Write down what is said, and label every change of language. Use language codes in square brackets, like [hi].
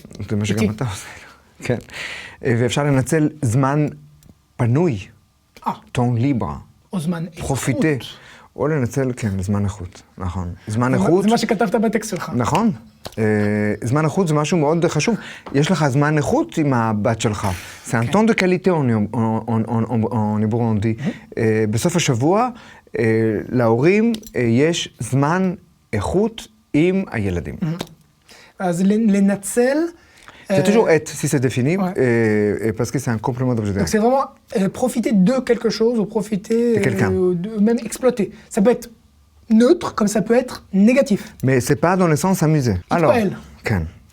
[he] זה מה שגם אתה עושה. כן. ואפשר לנצל זמן פנוי. [fr] טון ליברה. [he] או זמן איכות. [fr] פרופיטה. [he] או לנצל, כן, זמן איכות, נכון. זמן איכות... זה מה שכתבת בטקסט שלך. נכון. זמן איכות זה משהו מאוד חשוב. יש לך זמן איכות עם הבת שלך. [fr] זה un temps de qualité en hébreu. [he] בסוף השבוע, להורים יש זמן איכות עם הילדים. אז לנצל... [fr] C'est toujours être, si c'est défini, parce que c'est un complément d'objet. Donc c'est vraiment profiter de quelque chose ou profiter... De quelqu'un. Même exploiter. Ça peut être neutre, comme ça peut être négatif. Mais c'est pas dans le sens amusé. Alors, כן.